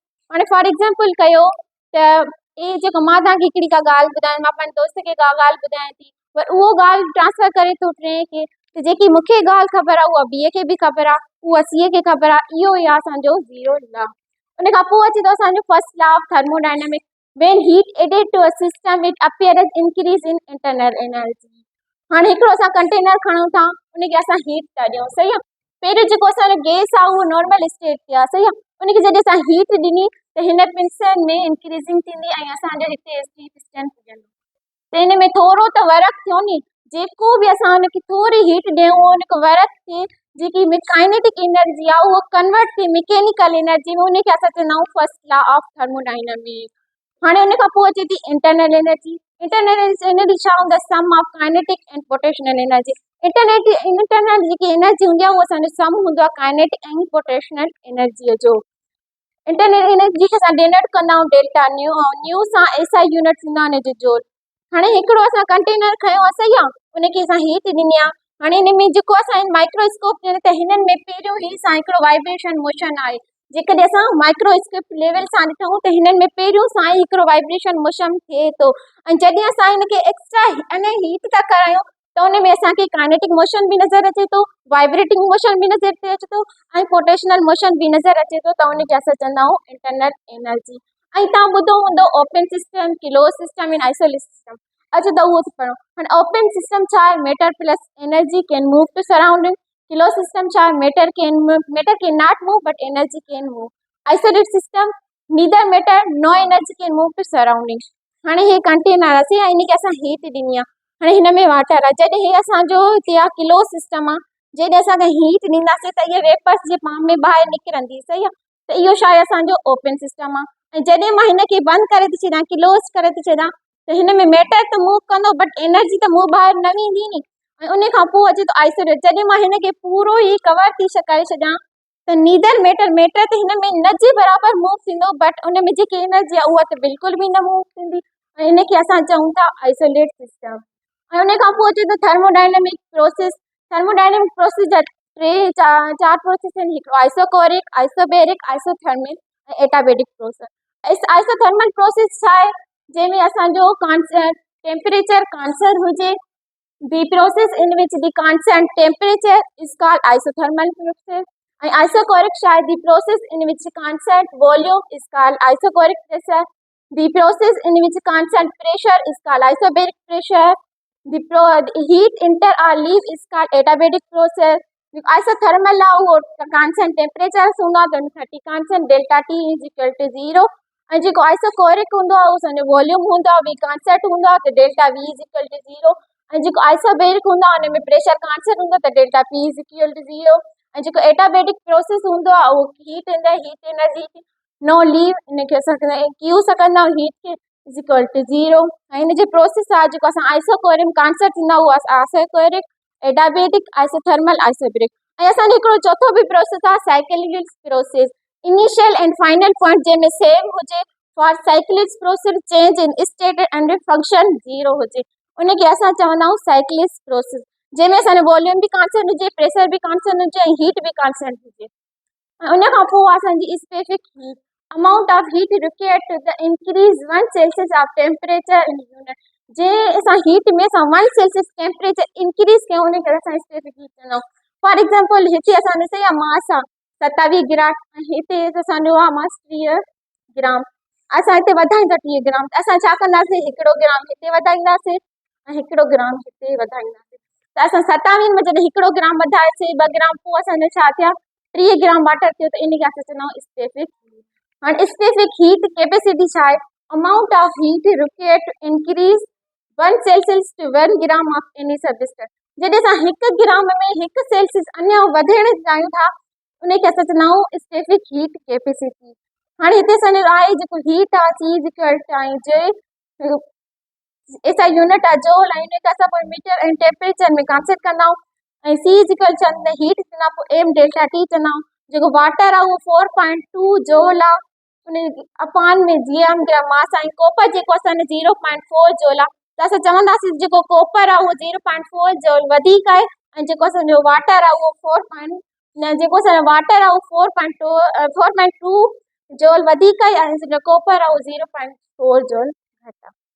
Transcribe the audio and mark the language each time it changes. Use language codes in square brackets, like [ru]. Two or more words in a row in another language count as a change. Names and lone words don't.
[sd] हाणे [en] for example [sd] कयो त ए जेको मां तव्हांखे हिकिड़ी का ॻाल्हि ॿुधायां, मां पंहिंजे दोस्त खे का ॻाल्हि ॿुधायां थी पर उहो ॻाल्हि ट्रांसफर करे थो टे खे, त जेकी मूंखे ॻाल्हि ख़बर आहे उहा बीअ खे बि ख़बर आहे, उहा सीअ खे ख़बर आहे। इहो ई आहे असांजो [en] zero law. [sd] उन खां पोइ अचे थो असांजो [en] first law of thermodynamics when heat added to a system it appear as increase in internal energy. [sd] हाणे हिकिड़ो असां कंटेनर खणूं था उनखे असां हीट था ॾियूं, सही आहे। पहिरियों जेको असांजो गैस आहे उहो [en] normal state [sd] ते आहे, सही आहे। उनखे जॾहिं असां हीट ॾिनी त हिन पिंसन में इंक्रीजिंग थींदी ऐं असांजो हिते हीट स्ट्रेंथ पुॼंदो, त हिन में थोरो त वर्क थियो नी। जेको बि असां हुनखे थोरी हीट ॾियूं हुनखे वर्क थिए, जेकी [en] kinetic energy [sd] आहे उहो कन्वर्ट थिए [en] mechanical energy [sd] में, उनखे असां चवंदा आहियूं [en] first law of thermodynamics. [sd] हाणे उन खां पोइ अचे थी [en] internal energy. internal energy [sd] छा हूंदा [en] sum of kinetic and potential energy. [sd] इंटरनल जेकी एनर्जी हूंदी आहे उहो असांजो सम हूंदो आहे काइनेटिक ऐं [en] potential energy [sd] जो। [en] internal energy [sd] खे असां डिनोट कंदा आहियूं [en] delta nu, [sd] न्यू सां [en] SI unit [sd] थींदो आहे हिनजो जोल। हाणे हिकिड़ो असां कंटेनर खयो आहे, सही आहे, उनखे असां हीट ॾिनी आहे। हाणे हिन में जेको असां माइक्रोस्कोप ॾियण त हिननि में पहिरियों ई सां हिकिड़ो [en] vibration motion [sd] आहे। जेकॾहिं असां [en] microscope level [sd] सां ॾिठूं त हिननि में पहिरियों सां ई हिकिड़ो [en] vibration motion [sd] थिए थो ऐं जॾहिं असां हिनखे एक्स्ट्रा अने हीट था करायूं त उन में असांखे [en] kinetic motion [sd] बि नज़र अचे थो, [en] vibrating motion [sd] बि नज़र अचे थो ऐं [en] potential motion [sd] बि नज़र अचे थो, त उनखे असां चवंदा आहियूं [en] internal energy. [sd] ऐं तव्हां ॿुधो हूंदो [en] open system, close system and isolate system. [sd] अच्छा त उहो पढ़ो। हाणे [en] open system [sd] छा आहे [en] matter plus energy can move to surrounding. close system [sd] छा आहे [en] matter can not move but energy can move. isolate system neither matter no energy can move to surrounding. [sd] हाणे हे कंटेनर आहे ऐं हिनखे असां हीट ॾिनी आहे। हाणे हिन में वाटर आहे। जॾहिं हे असांजो हिते आहे [en] close system [sd] आहे, जॾहिं असांखे हीट ॾींदासीं त इहे वेपर्स जे पाण में ॿाहिरि निकिरंदी, सही आहे। त इहो छा आहे असांजो [en] open system [sd] आहे। ऐं जॾहिं मां हिनखे बंदि करे थी छॾियां क्लोज करे थी छॾियां त हिन में मैटर त मूव कंदो [en] but energy [sd] त मूव ॿाहिरि न वेंदी नी। ऐं उन खां पोइ अचे थो आइसोलेट। जॾहिं मां हिनखे पूरो ई कवर थी करे छॾियां त नीदर मैटर त हिन में न जे बराबरि मूव थींदो बट उन में जेकी एनर्जी आहे उहा त बिल्कुल भी न मूव थींदी ऐं इनखे असां चऊं था [en] isolate system. [sd] ऐं उन खां पोइ अचे थो [en] thermodynamic process. thermodynamic process [sd] जा चार प्रोसेस आहिनि, हिकिड़ो [en] isochoric, isobaric, isothermic [sd] ऐं [en] adiabatic process. isothermal process [sd] छा आहे जंहिंमें असांजो [en] temperature constant [sd] हुजे। [en] The process in which the constant temperature is called isothermal process. And isocoric share the process in which constant volume is called isocoric pressure. The process in which constant pressure is called isobaric pressure. The heat enter or leave is called adiabatic process. The isothermal law constant temperature [sd] हूंदो आहे त [en] 30 constant delta T is equal to 0. [sd] ऐं जेको आइसोकोरिक हूंदो आहे उहो असांजो वॉल्यूम हूंदो आहे, कांस्टेंट हूंदो आहे त [en] delta V is equal to 0. [sd] ऐं जेको आइसोबेरिक हूंदो आहे हुन में [en] pressure constant [sd] हूंदो त [en] delta P is equal to 0. [sd] ऐं जेको [en] adiabatic process [sd] हूंदो आहे उहो [en] heat energy no leave, [sd] हिनखे असां क्यू सां कंदा आहियूं हीट खे [en] is equal to 0. [sd] ऐं हिन जो प्रोसेस आहे जेको असां [en] isochoric constant [sd] थींदा उहो [en] isochoric, adiabatic, isothermal, isobaric. [sd] ऐं असांजो हिकिड़ो चौथो बि प्रोसेस आहे [en] cyclic process. initial and final point जंहिंमें सेम हुजे for cyclic process change in state and function 0 हुजे। [sd] उनखे असां चवंदा आहियूं [en] cyclis process, [sd] जंहिंमें असांजो वॉल्यूम बि कांस्टेंट हुजे, प्रेशर बि कांस्टेंट हुजे ऐं हीट बि कांस्टेंट हुजे। ऐं उन खां पोइ असांजी [en] specific heat, amount of heat required to the increase 1 celsius of temperature in unit. [sd] जे असां हीट में असां 1 सेल्सियस टेम्परेचर इंक्रीज कयूं उनखे असां [en] specific heat [sd] चवंदा आहियूं। [en] for example [sd] हिते असां ॾिसे या मास आहे 27 ग्राम, हिते असांजो आहे मास 30 ग्राम, असां हिते वधाईंदा 30 ग्राम, त असां छा कंदासीं, 1 ग्राम हिते वधाईंदासीं ऐं 1 ग्राम हिते वधाईंदासीं। त असां 27 में जॾहिं 1 ग्राम वधाएसीं 2 ग्राम, पोइ असांजो छा थिया 30 ग्राम वाटर थियो, त इनखे असां चवंदा आहियूं [en] specific heat. [sd] हाणे [en] specific heat capacity [sd] छा आहे, [en] amount of heat required to increase 1 celsius to 1 gram of any substance. [sd] जॾहिं असां 1 ग्राम में 1 सेल्सियस अञा वधण चाहियूं था, उनखे असां चवंदा आहियूं [en] specific heat capacity. [sd] हाणे हिते असांजो आहे जेको हीट आहे [en] c is equal to J [sd] ऐसा यूनिट आहे जोल, ऐं उनखे असां पोइ मीटर ऐं टेम्परेचर में कन्वर्ट कंदा आहियूं, ऐं [en] c is equal to heat [sd] चवंदा पोइ [en] m delta T [sd] चवंदा आहियूं। जेको वाटर आहे उहो 4.2 जोल आहे, उन अपान में जीएम ग्राम मास आहे, कॉपर जेको असांजो 0.4 जोल आहे। त असां चवंदासीं जेको कॉपर आहे उहो 0.4 जोल वधीक आहे, ऐं जेको असांजो वाटर आहे उहो 4. जेको असांजो वाटर आहे उहो 4.2 जोल वधीक आहे, ऐं असांजो कॉपर आहे उहो 0.4 जोल घटि आहे।